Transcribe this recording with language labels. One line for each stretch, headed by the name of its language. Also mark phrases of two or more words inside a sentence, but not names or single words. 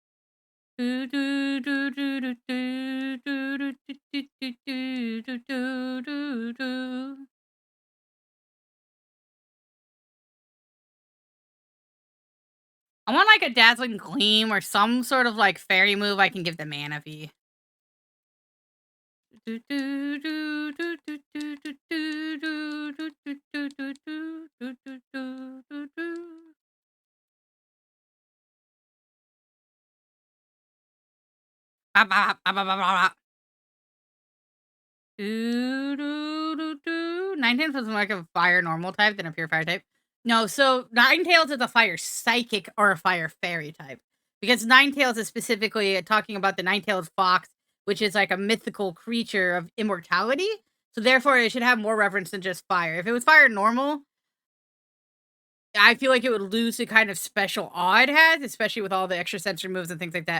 English: I want like a dazzling gleam or some sort of like fairy move I can give the Manaphy. Ba, ba, ba, ba, ba, ba, ba. Ninetales is more like a fire normal type than a pure fire type. No, so Ninetales is a fire psychic or a fire fairy type. Because Ninetales is specifically talking about the Ninetales fox, which is like a mythical creature of immortality. So therefore, it should have more reference than just fire. If it was fire normal, I feel like it would lose the kind of special awe it has, especially with all the extra sensory moves and things like that.